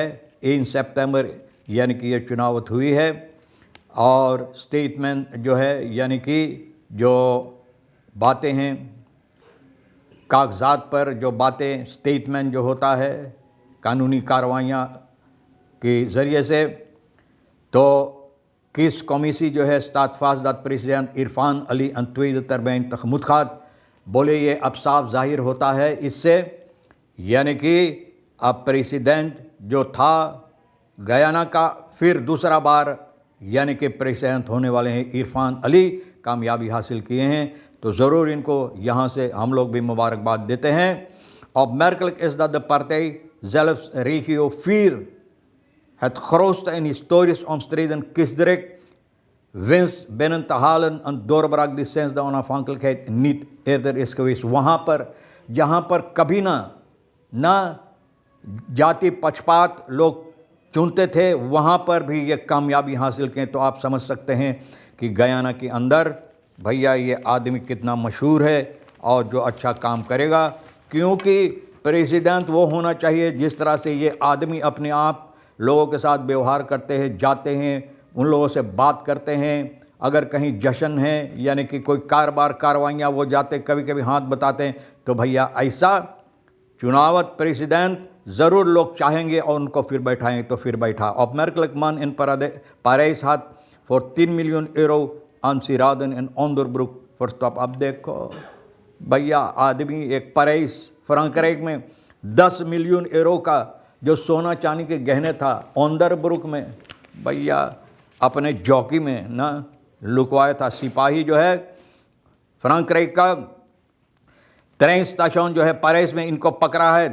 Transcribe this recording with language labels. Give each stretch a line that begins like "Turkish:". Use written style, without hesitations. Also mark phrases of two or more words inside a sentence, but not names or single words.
Caribbean Hindustani: 1 सितंबर यानी कि ये चुनावत हुई है और स्टेटमेंट जो है यानी कि जो बातें हैं कागजात पर, जो बातें स्टेटमेंट जो होता है कानूनी कार्रवाइयाँ के ज़रिए से, तो किस कमीसी जो है
Dutch: staat vast dat president Irfan Ali en tweede termijn tegemoet gaat।
Caribbean Hindustani: बोले ये अब साफ जाहिर होता है इससे, यानी कि अब प्रेसिडेंट जो था गयाना का फिर दूसरा बार यानी कि प्रेसिडेंट होने वाले हैं इरफान अली, कामयाबी हासिल किए हैं। तो ज़रूर इनको यहाँ से हम लोग भी मुबारकबाद देते हैं।
Dutch: Opmerkelijk is dat de partij zelfs regio 4 het grootste en historisch omstreden kiesdistrict winst binnen te halen, een doorbraak die sinds de onafhankelijkheid niet eerder is geweest।
Caribbean Hindustani: वहाँ पर जहाँ पर कभी ना जाति पक्षपात लोग चुनते थे, वहाँ पर भी ये कामयाबी हासिल करें। तो आप समझ सकते हैं कि गयाना के अंदर भैया ये आदमी कितना मशहूर है और जो अच्छा काम करेगा, क्योंकि प्रेसिडेंट वो होना चाहिए जिस तरह से ये आदमी अपने आप लोगों के साथ व्यवहार करते हैं, जाते हैं, उन लोगों से बात करते हैं। अगर कहीं जश्न है यानी कि कोई कारोबार कार्रवाइयाँ वो जाते कभी कभी हाथ बताते हैं। तो भैया ऐसा चुनावत प्रेसिडेंट ज़रूर लोग चाहेंगे और उनको फिर बैठाएंगे तो फिर बैठा।
Dutch: Opmerkelijk man in Parijs had voor 10 miljoen euro aan sieraden en onderbroek verstopt।
Caribbean Hindustani: अब देखो भैया आदमी एक पेरिस फ्रांक्राइक में 10 मिलियन यूरो का जो सोना चांदी के गहने था ऑंदरब्रुक में भैया अपने जॉकी में ना लुकवाया था। सिपाही जो है फ्रांक्राइक का ट्रेन स्टेशन जो है पेरिस में इनको पकड़ा है।